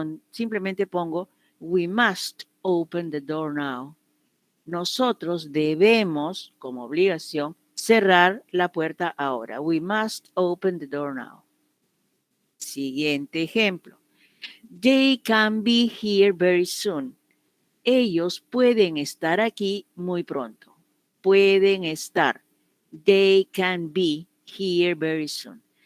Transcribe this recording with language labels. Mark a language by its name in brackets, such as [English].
[Spanish] Simplemente pongo, [English] we must open the door now. [Spanish] Nosotros debemos, como obligación, cerrar la puerta ahora. [English] We must open the door now. [Spanish] Siguiente ejemplo. [English] They can be here very soon. [Spanish] Ellos pueden estar aquí muy pronto. Pueden estar. [English] They can be here very soon.